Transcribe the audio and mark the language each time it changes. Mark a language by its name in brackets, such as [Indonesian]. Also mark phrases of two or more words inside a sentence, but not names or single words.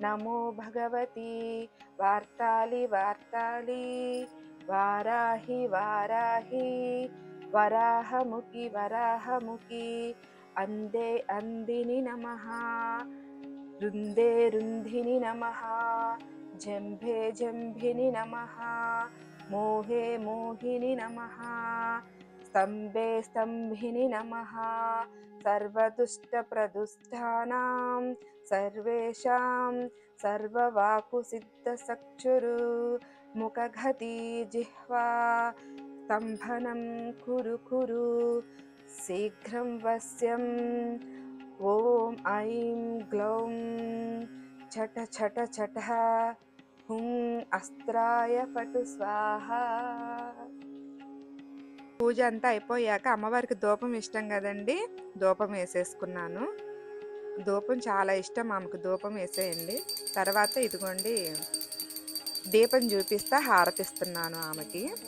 [Sanskrit] నమో భగవతి వార్తాళి వార్తాళి వారాహి వారాహి వరాహముఖి వరాహముఖి అందే అందిని నమః రుందే రుంధిని నమః జంభే జంభిని నమః మోహే మోహిని నమః स्तंभे स्तंभिनि नमः सर्वदुष्टप्रदुष्टानां सर्वेषां सर्ववाकुसिद्धचक्षुरु मुखगति जिह्वा स्तंभनं कुरु कुरु शीघ्रं वश्यं ॐ ऐं ग्लौं छट छट छटः हुं अस्त्राय फटु स्वाहा। [Telugu] పూజ అంతా అయిపోయాక అమ్మవారికి ధూపం ఇష్టం కదండి, ధూపం వేసేసుకున్నాను. ధూపం చాలా ఇష్టం ఆమెకు, ధూపం వేసేయండి. తర్వాత ఇదిగోండి దీపం చూపిస్తా హారతిస్తున్నాను ఆమెకి.